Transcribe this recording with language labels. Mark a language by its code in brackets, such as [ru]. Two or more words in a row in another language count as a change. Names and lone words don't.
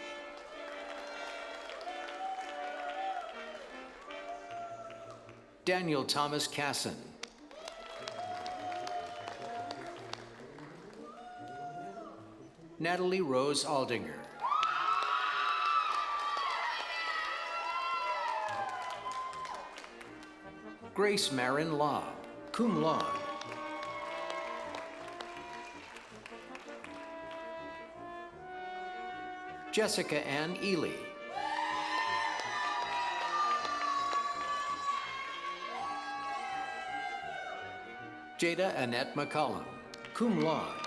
[en] Daniel Thomas Casson. Natalie Rose Aldinger. Grace Marin Lobb, [la] cum laude. [en] Jessica Ann Ely. Jada Annette McCollum, [la] cum laude.